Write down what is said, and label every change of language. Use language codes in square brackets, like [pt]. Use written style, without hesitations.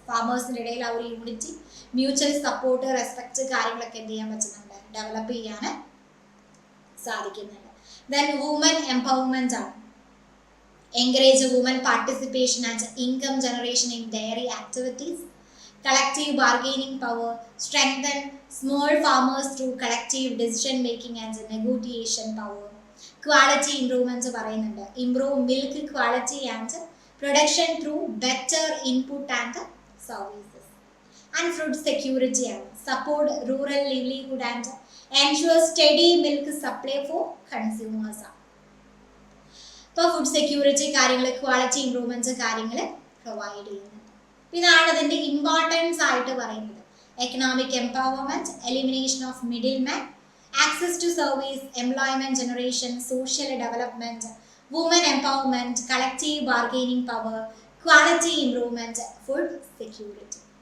[ml] ഫാമേഴ്സിൻ്റെ ഇടയിൽ ആ ഒരു യൂണിറ്റി, മ്യൂച്വൽ സപ്പോർട്ട്, റെസ്പെക്ട് കാര്യങ്ങളൊക്കെ എന്ത് ചെയ്യാൻ പറ്റുന്നുണ്ട്, ഡെവലപ്പ് ചെയ്യാൻ സാധിക്കുന്നുണ്ട്. [en] Then woman empowerment ആണ്. Encourage woman participation and income generation in dairy activities. collective bargaining power, strengthen small farmers through collective decision making and negotiation power. Quality improvements പറയുന്നുണ്ട്. Improve milk quality and production through better input and services. And food security ആണ്. Support rural livelihood and ensure steady milk supply for consumers. [ml] ഇപ്പോൾ food security കാര്യങ്ങൾ, quality improvements കാര്യങ്ങൾ provide ചെയ്യുന്നുണ്ട്. ഇതാണ് അതിൻ്റെ importance ആയിട്ട് പറയുന്നത്. [en] Economic empowerment, elimination of middle man, access to service, employment generation, social development, woman empowerment, collective bargaining power, quality improvement, food security.